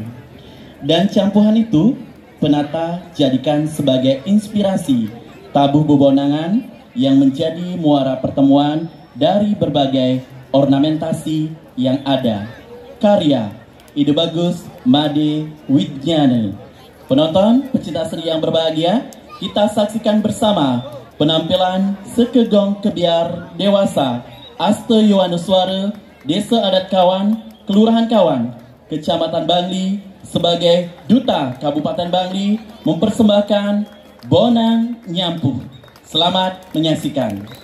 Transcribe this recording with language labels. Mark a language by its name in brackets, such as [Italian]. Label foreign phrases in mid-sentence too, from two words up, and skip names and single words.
[Indonesian] Dan campuhan itu penata jadikan sebagai inspirasi tabuh bebonangan yang menjadi muara pertemuan dari berbagai ornamentasi yang ada. Karya Ide Bagus Made Widjana. Penonton pecinta seni yang berbahagia, kita saksikan bersama penampilan Sekegong Kebiar Dewasa Aste Yohaneswara, Desa Adat Kawan, Kelurahan Kawan, Kecamatan Bangli sebagai Duta Kabupaten Bangli mempersembahkan Bonang Nyampuh. Selamat menyaksikan.